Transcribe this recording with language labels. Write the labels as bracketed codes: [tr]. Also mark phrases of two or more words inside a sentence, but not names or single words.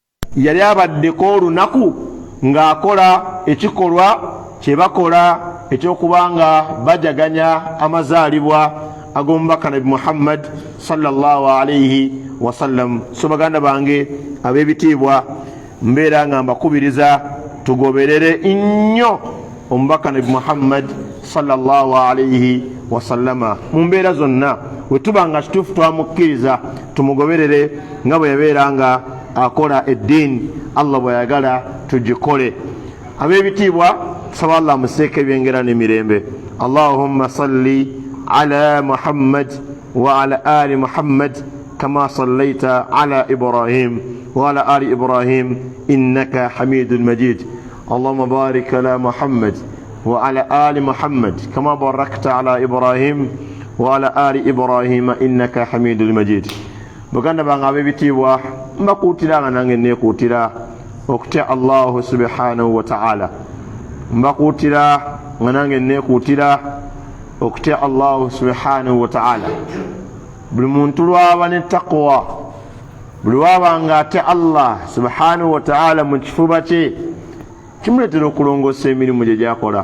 [lg] yali abaddeko olunaku ng'akola ekikolwa kye bakola ekyokubanga bajaganya amazaalibwa ag'omubaka nabi Muhammad [ar] صلى الله عليه وسلم. [lg] So baganda bange ab'ebitiibwa, mbeera nga mbakubiriza tugoberere nnyo omubaka nabi Muhammad [ar] صلى الله عليه وسلم [lg] mu mbeera zonna. bwe tuba nga kituufu twamukkiriza tumugoberere nga bwe yabeera nga akola eddiini Allah bwe yagala tugikole. Ab'ebitiibwa, tusaba Allah museeko ebyengera n'emirembe. [ar] اللهم صل على محمد وعلى آل محمد كما صليت على إبراهيم وعلى آل إبراهيم إنك حميد مجيد. اللهم بارك على محمد وعلى آل محمد كما باركت على إبراهيم وعلى آل إبراهيم إنك حميد مجيد. [lg] Baganda bange ab'ebitiibwa, mbakuutira nga nange neekuutira okutya [ar] الله سبحانه وتعالى. [lg] Mbakuutira nga nange neekuutira okutya [ar] الله سبحانه وتعالى. [lg] Buli muntu lwaba ne taqwa, buli waba nga atya [ar] الله سبحانه وتعالى [lg] mu kifuba kye, kimuleetera okulongoosa emirimu gye gyakola.